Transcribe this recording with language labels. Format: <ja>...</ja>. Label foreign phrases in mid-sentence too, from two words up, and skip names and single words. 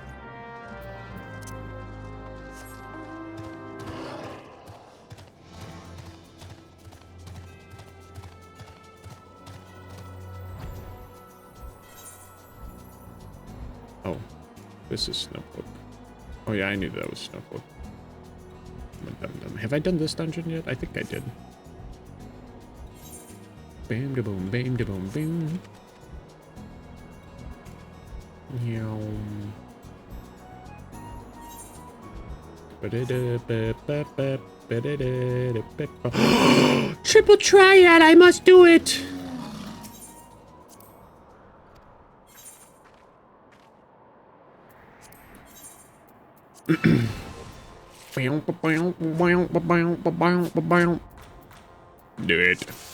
<en>Oh, this is Snowcloak. Oh yeah, I knew that was Snowcloak. Have I done this dungeon yet? I think I did. Bam da boom, bam da boom, boom. Triple triad, I must do it! Do it.</en>